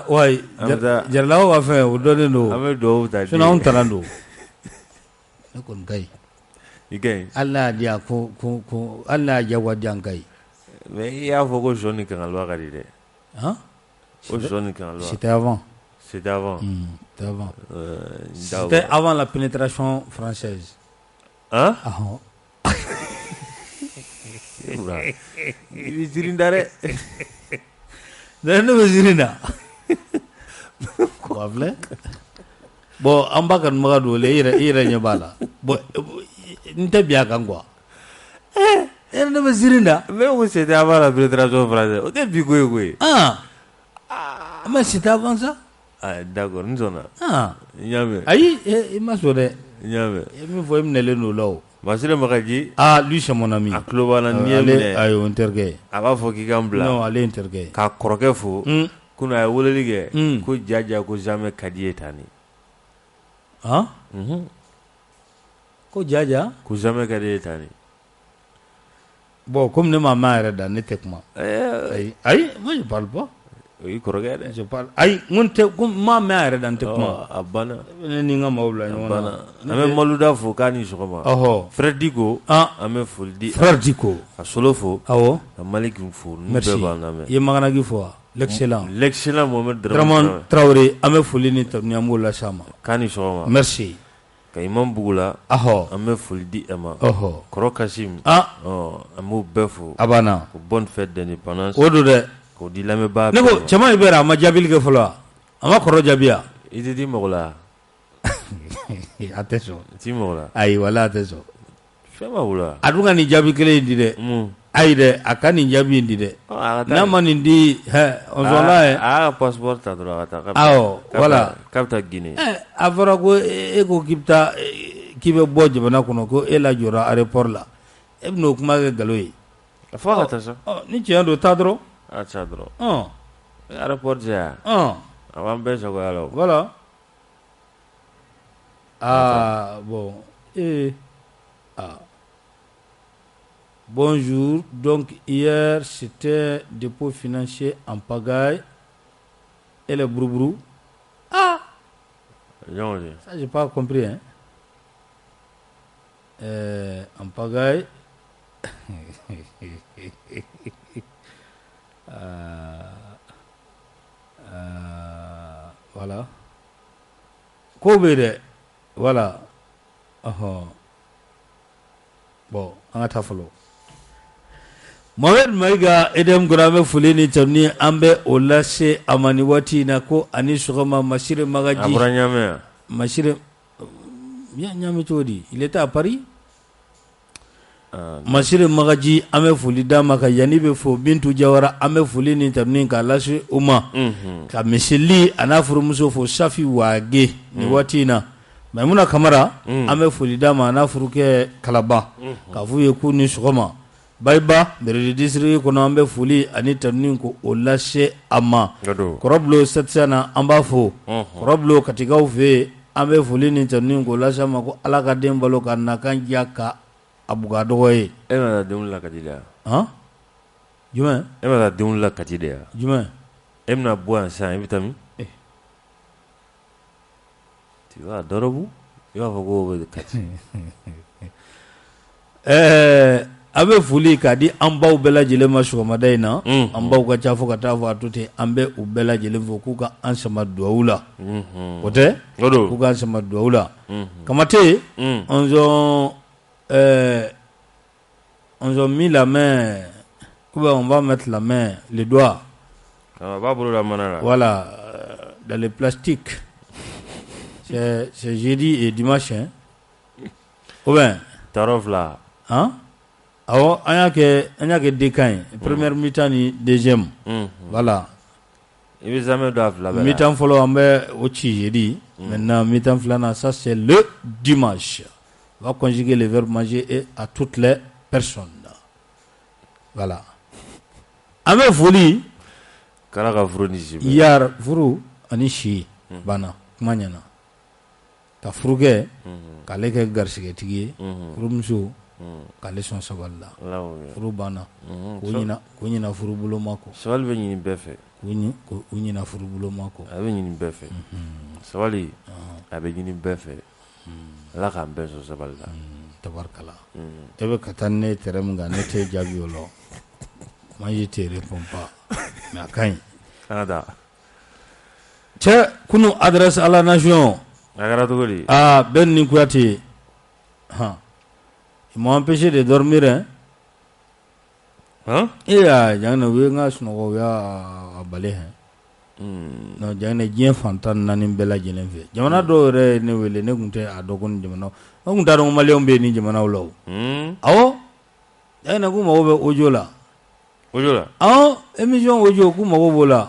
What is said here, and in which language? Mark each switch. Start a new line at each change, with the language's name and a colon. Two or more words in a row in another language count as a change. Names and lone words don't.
Bambara: wayi Jaralaw ka fɛn o dɔnnen don an bɛ dugawu ta sinon anw tanan don ne kɔni ka ɲi i ka ɲi hali n'a y'a di yan ko hali n'a y'a diyagoya di yan ka ɲi mais i y'a fɔ ko sɔ ni kankaliba ka di dɛ ko sɔ ni kankaliba
French: c'était avant c'était avant c'était avant la pénétration française
Bambara: i bɛ ziiri da dɛ ne bɛ ziiri da ko filɛ bon an b'a kanubaga don i yɛrɛ ɲɛ b'a la bon n tɛ bi a kan quoi ne bɛ ziiri da mais ko
French: c'était avant la pénétration française
Bambara: o tɛ bi ko ye koyi
French: mais c'était avant ça
Bambara: d'accord n sɔnna n y'a mɛn ayi i ma sɔn dɛ n y'a mɛn i ye min fɔ i minɛlen don o la o Masire Magaji
French: lui c'est mon ami
Bambara: a tulo b'a la n'i ye minɛ ayi o n terikɛ ye a b'a fɔ k'i ka n bila non ale ye n terikɛ ye ka kɔrɔkɛ fo kunun a ye weleli kɛ ko jaja ko jamais ka di ye tan ni ko jaja ko jamais ka di ye tan ni bon comme ne m'a mɛn a yɛrɛ da ne tɛ kuma ayi
French: moi je parle pas
Bambara: o y'i kɔrɔkɛ dɛ
French: je parle
Bambara: ayi n tɛ ko n m'a mɛn a yɛrɛ da n tɛ kuma a banna ne ni n ka maaw bila ɲɔgɔn na an bɛ Maluda fo k'a ni sɔgɔma Frère Diko an bɛ foli di Frère Diko ka Solo fo awɔ ka Maliki fo n'u merci bɛɛ b'an lamɛn i ye Maganagi fɔ wa l'excellent Mohamed Dramane Traoré an bɛ foli ni tanuni an b'o lase a ma k'a ni sɔgɔma merci ka Imam Bugula an bɛ foli di e ma Kɔrɔ Kasim an b'o bɛɛ fo a banna
French: ko bonne fête d'indépendance
Bambara: o don dɛ k'o di lamɛnbaa ne ko cɛman in bɛɛ a ma jaabili kɛ fɔlɔ wa a ma Kɔrɔ jaabi wa i tɛ di mɔgɔ la a tɛ sɔn ti mɔgɔ la ayi wala a tɛ sɔn fɛn b'a bolo a dun ka nin jaabi kelen in di dɛ ayi dɛ a ka nin jaabi in di dɛ n'a ma nin di on sɔnna ye a y'a ka passeport ta dɔrɔn a ka taa awɔ voilà k'a bɛ taa Guinée a fɔra ko e ko k'i bɛ taa k'i bɛ bɔ jamana kɔnɔ ko e lajɔra aéroport la e bɛ n'o kuma kɛ nkalon ye fo a ka taa sa ni tiɲɛ don taa dɔrɔn a taa dɔrɔn aéroport cɛ yan a b'an bɛɛ sagoya la
French: voilà bon bonjour donc hier c'était dépôt financier en pagaille et le broubrou ça j'ai pas compris hein en pagaille voilà Kobere voilà
Bambara: bon an ka taa fɔlɔ Mohamed Maïga Edem Gorame foli ni tanuni an bɛ o lase a ma ni waati in na ko ani sɔgɔma Masire Magaji a bɔra Ɲamɛ Masire Ɲamɛ cogo di
French: il était à Paris
Bambara: Masire Magaji an bɛ foli d'a ma ka yanni bɛ fo Bintu Jawara an bɛ foli ni tanuni k'a lase u ma ka misili a n'a furumuso fo Safi Wage ni waati in na Maimuna Kamara an bɛ foli d'a ma a n'a furukɛ Kalaban k'a f'u ye k'u ni sɔgɔma Bayiba Beredi district kɔnɔ an bɛ foli ani tanuni ko o lase a ma Kɔrɔbulo 700 na an b'a fo Kɔrɔbulo Katikaw fɛ yen an bɛ foli ni tanuni ko lase a ma ko Ala ka den balo ka nakan diya ka a buga dɔgɔ ye e ma taa denw la kati de yan jumɛn e ma taa denw la kati de yan jumɛn e bɛna bɔ yan sisan i bɛ taa min
French: tu vas à Dorobu
Bambara: i b'a fɔ ko o bɛ kati a bɛ foli k'a di an baw bɛɛ lajɛlen ma sɔgɔmada in na an baw ka ca fo ka taa fɔ a to ten an bɛ u bɛɛ lajɛlen fo k'u ka an sama duwawu la o tɛ k'u ka an sama duwawu la Kamate
French: on a mis la main on va mettre la main les doigts voilà dans le plastique c'est jeudi et dimanche hein ou bien Tarofla
Bambara: awɔ an y'a kɛ dekan ye
French: première mi-temps
Bambara: ni
French: deuxième voilà
Bambara: i bɛ zamɛ don a fila bɛɛ la
French: mi-temps
Bambara: fɔlɔ an bɛ o ci
French: jeudi maintenant mi-temps filanan ça c'est le dimanche on va conjuguer le verbe manger et à toutes les personnes voilà
Bambara: an bɛ foli kala ka furu ni si bɛɛ yar furu ani si banna kuma ɲɛna ka furukɛ k'ale kɛ garisigɛtigi ye furumuso k'ale sɔn sabali la furu banna k'o ɲina furu boloma kɔ sabali bɛ ɲini bɛɛ fɛ k'o ɲina furu boloma kɔ a bɛ ɲini bɛɛ fɛ sabali a bɛ ɲini bɛɛ fɛ Ala k'an bɛɛ sɔn sabali la tabarikala e bɛ ka taa ne tɛrɛ min kan ne tɛ jaabi o la
French: moi je te réponds pas mais
Bambara: a ka ɲi cɛ kunu
French: adresse à la nation
Bambara: a kɛra cogo di Ben ni Kuyate
French: ils m'ont empêché de dormir hein
Bambara: jangan na u ye n ka sunɔgɔ u y'a bale hein non jamana diɲɛ fantan naani bɛɛ lajɛlen fɛ jamana dɔw yɛrɛ ne wele ne kun tɛ a dɔn ko ni jamana n kun t'a dɔn maliyɛnw bɛ ni jamanaw la o awɔ jamana k'u mago bɛ audio la awɔ
French: émission audio
Bambara: k'u mago b'o la